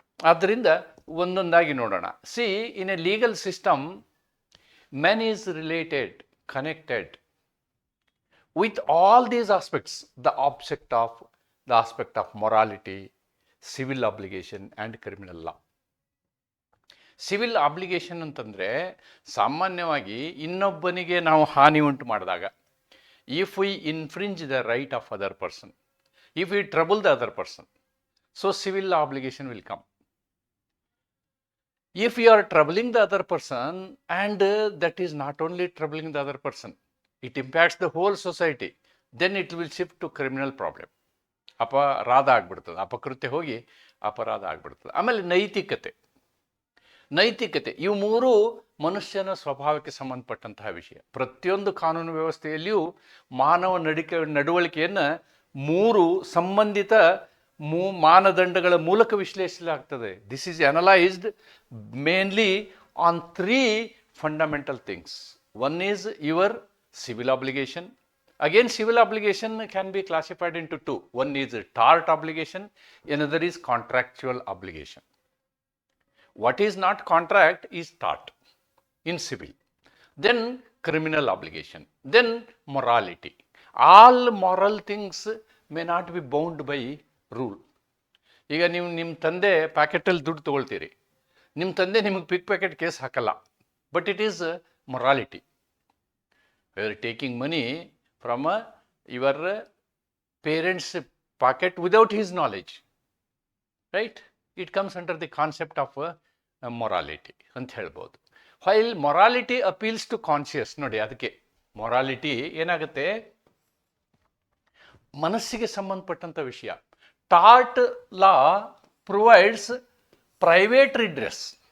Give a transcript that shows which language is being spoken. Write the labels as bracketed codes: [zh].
[kn] ಆದ್ದರಿಂದ ಒಂದೊಂದಾಗಿ ನೋಡೋಣ. [en] See, in a legal system man is related, connected with all these aspects, the aspect of morality, civil obligation and criminal law. Civil obligation [kn] ಅಂತಂದರೆ ಸಾಮಾನ್ಯವಾಗಿ ಇನ್ನೊಬ್ಬನಿಗೆ ನಾವು ಹಾನಿ ಉಂಟು ಮಾಡಿದಾಗ, [en] If we infringe the right of other person, if we trouble the other person, so civil obligation will come. If you are troubling the other person and that is not only troubling the other person, it impacts the whole society, then it will shift to criminal problem. [kn] ಅಪರಾಧ ಆಗ್ಬಿಡ್ತದೆ, ಅಪಕೃತ್ಯ ಹೋಗಿ ಅಪರಾಧ ಆಗ್ಬಿಡ್ತದೆ. ಆಮೇಲೆ ನೈತಿಕತೆ, ಇವು 3 ಮನುಷ್ಯನ ಸ್ವಭಾವಕ್ಕೆ ಸಂಬಂಧಪಟ್ಟಂತಹ ವಿಷಯ. ಪ್ರತಿಯೊಂದು ಕಾನೂನು ವ್ಯವಸ್ಥೆಯಲ್ಲಿಯೂ ಮಾನವ ನಡವಳಿಕೆಯನ್ನು 3 ಸಂಬಂಧಿತ ಮಾನದಂಡಗಳ ಮೂಲಕ ವಿಶ್ಲೇಷಿಸಲಾಗ್ತದೆ. [en] This is analysed mainly on 3 fundamental things. One is your civil obligation. Again, civil obligation can be classified into 2. One is tort obligation, another is contractual obligation. What is not contract is tort in civil. Then criminal obligation. Then morality. All moral things may not be bound by rule. [kn] ಈಗ ನೀವು ನಿಮ್ಮ ತಂದೆ ಪ್ಯಾಕೆಟಲ್ಲಿ ದುಡ್ಡು ತೊಗೊಳ್ತೀರಿ, ನಿಮ್ಮ ತಂದೆ ನಿಮಗೆ ಪಿಕ್ packet case ಹಾಕಲ್ಲ, [en] But it is morality. You are taking money from your parents' pocket without his knowledge, right? It comes under the concept of [kn] morality ಅಂತ ಹೇಳ್ಬೋದು. [en] while morality appeals to conscious, [kn] ನೋಡಿ ಅದಕ್ಕೆ ಮೊರಾಲಿಟಿ ಏನಾಗುತ್ತೆ, ಮನಸ್ಸಿಗೆ ಸಂಬಂಧಪಟ್ಟಂಥ ವಿಷಯ. [en] Tort law provides private redress.